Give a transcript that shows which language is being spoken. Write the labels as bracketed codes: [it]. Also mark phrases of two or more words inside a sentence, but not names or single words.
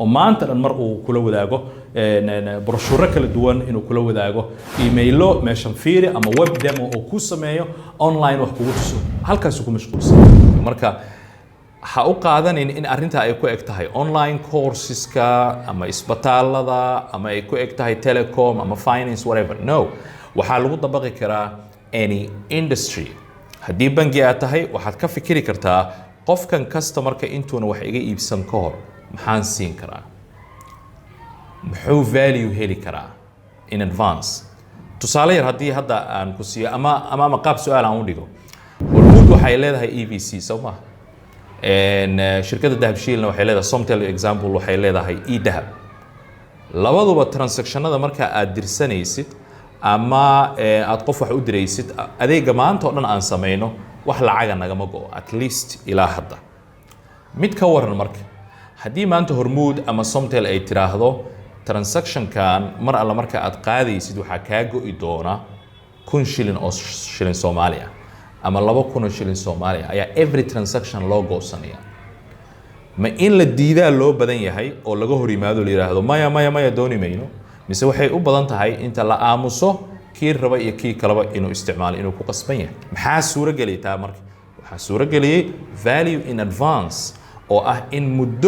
[so] maanta dhan mar uu kula wadaago brochure kala duwan inuu kula wadaago emailo meeshan fiiri ama [en] web demo [so] oo ku sameeyo online wax kugu tuso halkaas ku mashquulsan marka ha u qaadanin in arrinta ay ku eg tahay online courseska ama isbitaalada ama ay ku eg tahay telecom ama [en] finance whatever [so] no waxaa lagu dabaqi karaa [en] any industry [so] haddii bangi aad tahay waxaad ka fikiri kartaa qofkan customerka intuuna wax iga iibsan ka hor maxaan siin karaa muxuu value heli karaa [en] in advance [so] tusaale yar haddii hadda aan ku siiyo ama qaab su'aal aan u dhigo Hormuud waxay leedahay EVC soo ma shirkadda dahabshiilna waxay leedahay Somtel example waxay leedahay e-dahab labaduba transactionada marka aad dirsanaysid ama aad qof wax u diraysid adeega maanta oo dhan aan sameeyno wax lacaga nagama go [en] at least [so] ilaa hadda mid ka waran marka haddii maanta Hormuud ama Somtel ay tiraahdo transactionkan mar alla marka aad qaadaysid waxa ka go'i doona 1,000 shilin oo shilin Soomaaliya ama 2,000 shilin Soomaaliya ayaa [en] every transaction [so] loo goosanaya ma in la diidaa loo badan yahay oo laga hor yimaado la yiraahdo maya dooni mayno mise waxay u badan tahay inta la aamuso kii raba iyo kii kalaba inuu isticmaalo inuu ku qasban yahay maxaa suura geliyaa marka waxaa suura geliyay [en] value in advance [so] oo ah in muddo